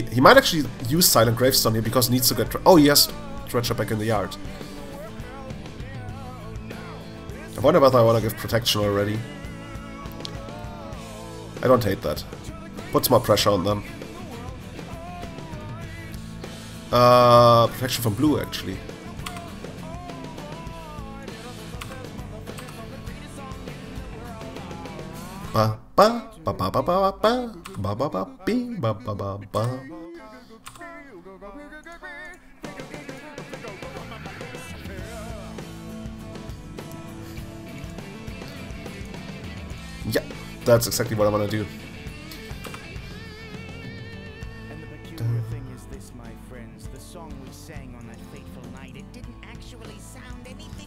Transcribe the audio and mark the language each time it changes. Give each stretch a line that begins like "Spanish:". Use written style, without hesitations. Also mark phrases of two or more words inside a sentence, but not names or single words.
English: He might actually use Silent Gravestone here because he needs to get... Oh, yes, Dredger back in the yard. I wonder whether I want to give protection already. I don't hate that. Puts more pressure on them. Protection from blue, actually. Ba ba ba ba ba ba ba ba ba ba bee, ba ba ba ba. Yeah, that's exactly what I want to do. And the peculiar thing is this, my friends, the song we sang on that fateful night, it didn't actually sound anything